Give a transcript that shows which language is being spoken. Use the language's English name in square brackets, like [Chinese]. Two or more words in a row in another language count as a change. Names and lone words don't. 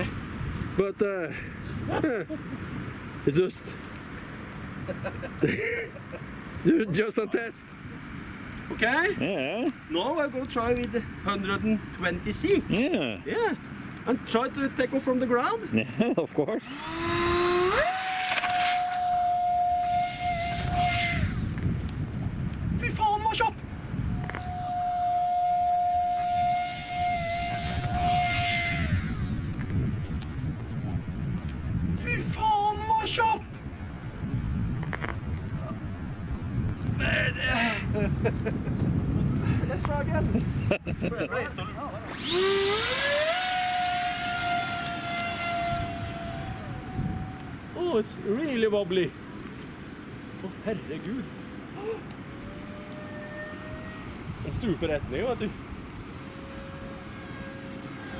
[English] but it's just a test. Okay. Yeah. Now I'm gonna try with 120C. Yeah. Yeah, and try to take off from the ground. Yeah, of course. [Norwegian] Fy faen, var kjapp! Fy faen, var kjapp! [English] Let's try again. Oh, it's really wobbly. [Norwegian] Å, herregud. Den stuper rett ned, vet du.